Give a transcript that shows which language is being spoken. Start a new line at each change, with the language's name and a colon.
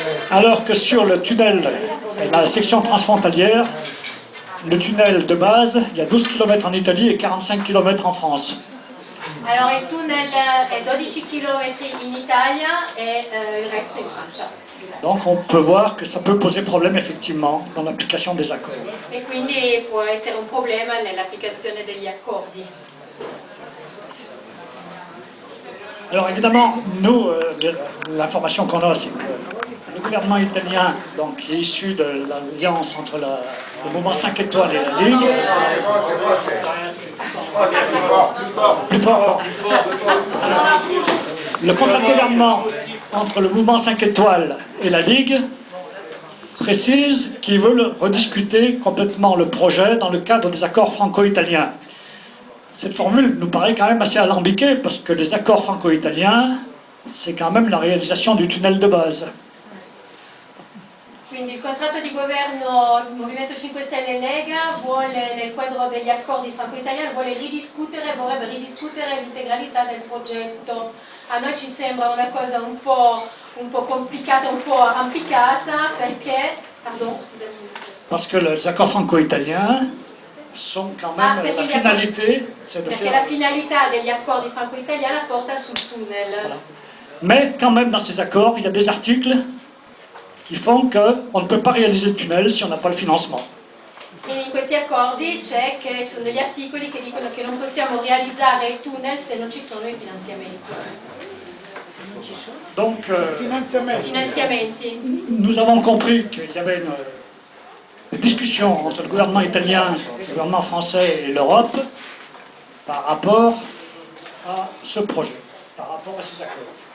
French: Alors que sur le tunnel, la section transfrontalière, le tunnel de base, il y a 12 km en Italie et 45 km en France.
Italian: Allora il tunnel è 12 km in Italia e il resto in Francia.
French: Donc on peut voir que ça peut poser problème effectivement dans l'application des accords.
Italian: E quindi può essere un problema nell'applicazione degli accordi.
French: Alors évidemment, nous, l'information qu'on a, c'est que le gouvernement italien, donc, qui est issu de l'alliance entre le mouvement 5 étoiles et la Ligue, plus fort. Le contrat de gouvernement entre le mouvement 5 étoiles et la Ligue précise qu'ils veulent rediscuter complètement le projet dans le cadre des accords franco-italiens. cette formule nous paraît quand même assez alambiquée, parce que les accords franco-italiens, c'est quand même la réalisation du tunnel de base.
Italian: Quindi il contratto di governo Movimento 5 Stelle e Lega vuole, nel quadro degli accordi franco-italiani, vorrebbe ridiscutere l'integralità del progetto. A noi ci sembra una cosa un po' complicata, un po' arrampicata, perché...
French: Pardon, scusami. Parce que les accords franco-italiens sont quand même la finalité, c'est de
Italian: Perché
French: faire...
Italian: la finalità degli accordi franco-italiani porta sul tunnel.
French: Voilà. Mais quand même dans ces accords, il y a des articles qui font qu'on ne peut pas réaliser le tunnel si on n'a pas le financement.
Italian: E in questi accordi ci sono degli articoli che dicono che non possiamo realizzare il tunnel se non ci sono i finanziamenti.
French: Donc,
Italian: Finanziamenti.
French: nous avons compris qu'il y avait une discussion entre le gouvernement italien, le gouvernement français et l'Europe par rapport à ce projet, par rapport à ces accords.